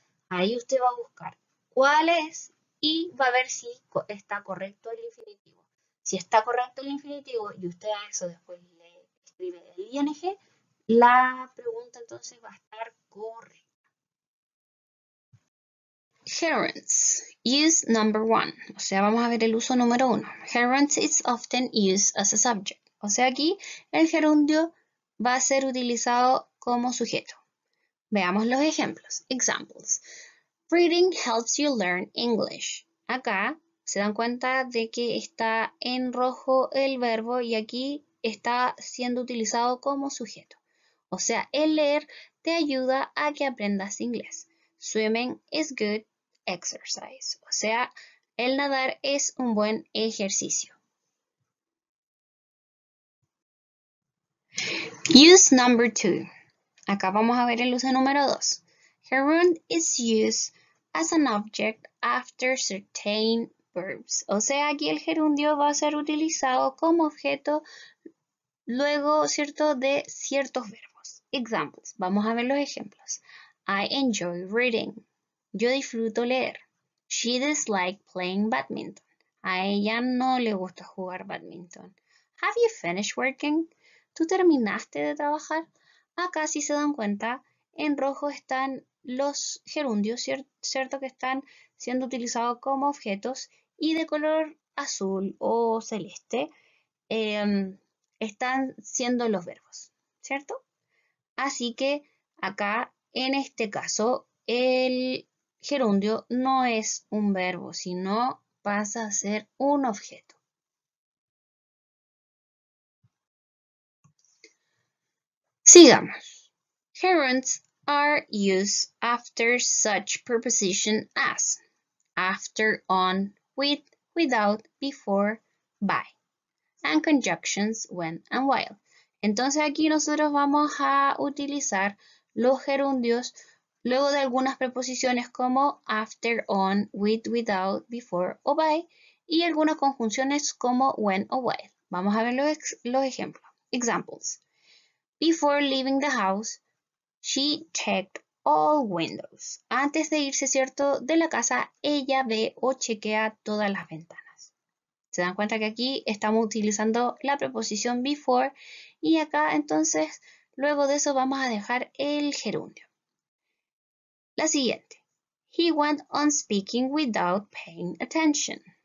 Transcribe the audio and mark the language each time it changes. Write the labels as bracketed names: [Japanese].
[Spanish] Ahí usted va a buscar cuál es y va a ver si está correcto el infinitivo. Si está correcto el infinitivo y usted a eso después le escribe el ing, la pregunta entonces va a estar correcta. [English] Gerunds. Use number 1. [Spanish] O sea, vamos a ver el uso número 1. [English] Gerunds is often used as a subject. [Spanish] O sea, aquí el gerundio va a ser utilizado como sujeto. Veamos los ejemplos. Examples. [English] Reading helps you learn English. [Spanish] Acá se dan cuenta de que está en rojo el verbo y aquí está siendo utilizado como sujeto. O sea, el leer te ayuda a que aprendas inglés. [English] Swimming is good exercise. [Spanish] O sea, el nadar es un buen ejercicio. [English] Use number 2. [Spanish] Acá vamos a ver el uso número 2. [English] Gerund is used as an object after certain verbs. [Spanish] O sea, aquí el gerundio va a ser utilizado como objeto luego, ¿cierto?, de ciertos verbos. Examples. Vamos a ver los ejemplos. [English] I enjoy reading. [Spanish] Yo disfruto leer. [English] She dislikes playing badminton. [Spanish] A ella no le gusta jugar badminton. [English] Have you finished working? [Spanish] ¿Tú terminaste de trabajar? Acá, si se dan cuenta, en rojo están los gerundios, ¿cierto? Que están siendo utilizados como objetos y de color azul o celeste están siendo los verbos, ¿cierto? Así que acá, en este caso, el gerundio no es un verbo, sino pasa a ser un objeto. Sigamos. [English] Gerunds are used after such preposition as after, on, with, without, before, by, and conjunctions when and while. [Spanish] Entonces aquí nosotros vamos a utilizar los gerundios luego de algunas preposiciones como after, on, with, without, before o by y algunas conjunciones como when o while. Vamos a ver los ejemplos. [English] Examples. Before leaving the house, she checked all windows. [Spanish] Antes de irse, ¿cierto?, de la casa, ella ve o chequea todas las ventanas. Se dan cuenta que aquí estamos utilizando la preposición before y acá entonces luego de eso vamos a dejar el gerundio. La siguiente. [English] He went on speaking without paying attention.